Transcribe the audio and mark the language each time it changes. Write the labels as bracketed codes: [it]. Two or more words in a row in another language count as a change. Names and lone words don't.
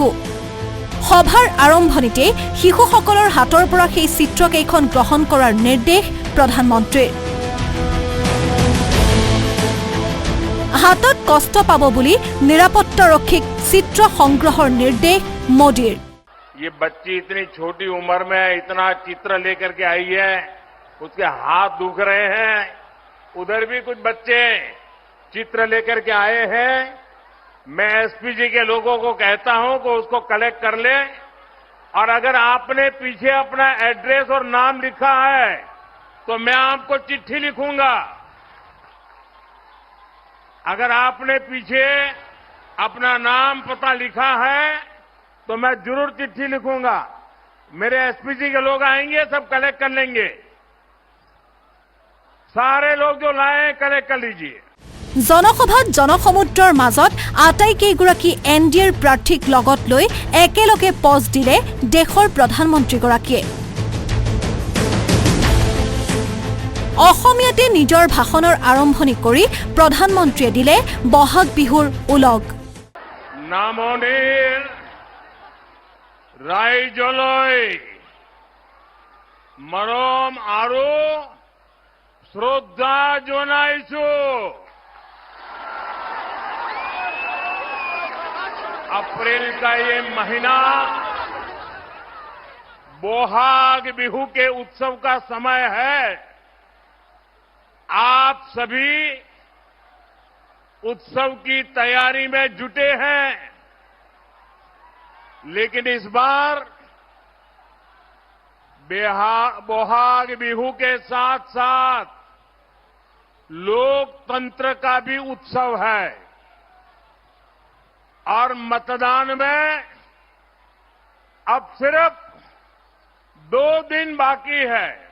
[as] সভাৰ আৰম্ভণিতেই শিশুসকলৰ হাতৰ পৰা সেই চিত্ৰকেইখন গ্ৰহণ কৰাৰ নিৰ্দেশ প্ৰধানমন্ত্ৰীৰ। হাতত কষ্ট পাব বুলি নিৰাপত্তাৰক্ষীক চিত্ৰ সংগ্ৰহৰ নিৰ্দেশ মোদীৰ। [hi] ये बच्ची इतनी छोटी उम्र में इतना चित्र लेकर के आई है, उसके हाथ दुख रहे हैं। उधर भी कुछ बच्चे चित्र लेकर के आए हैं। मैं एसपीजी के लोगों को कहता हूं कि उसको कलेक्ट कर ले, और अगर आपने पीछे अपना एड्रेस और नाम लिखा है तो मैं आपको चिट्ठी लिखूंगा। अगर आपने पीछे अपना नाम पता लिखा है तो मैं जरूर चिट्ठी लिखूंगा। मेरे एसपीजी के लोग आएंगे, सब कलेक्ट कर लेंगे। सारे लोग जो लाए कलेक्ट कर लीजिए। [as] জনসভাত জনসমুদ্ৰৰ মাজত আটাইকেইগৰাকী এনডিএৰ প্ৰাৰ্থীক লগত লৈ একেলগে পজ দিলে দেশৰ প্ৰধানমন্ত্ৰীগৰাকীয়ে। অসমীয়াতে নিজৰ ভাষণৰ আৰম্ভণি কৰি প্ৰধানমন্ত্ৰীয়ে দিলে বহাগ বিহুৰ ওলগ। নামনিৰ ৰাইজলৈ মৰম আৰু শ্ৰদ্ধা জনাইছো। [hi] अप्रैल का ये महीना बोहाग बिहू के उत्सव का समय है। आप सभी उत्सव की तैयारी में जुटे हैं, लेकिन इस बार बोहाग बिहू के साथ साथ लोकतंत्र का भी उत्सव है, और मतदान में अब सिर्फ 2 दिन बाकी है।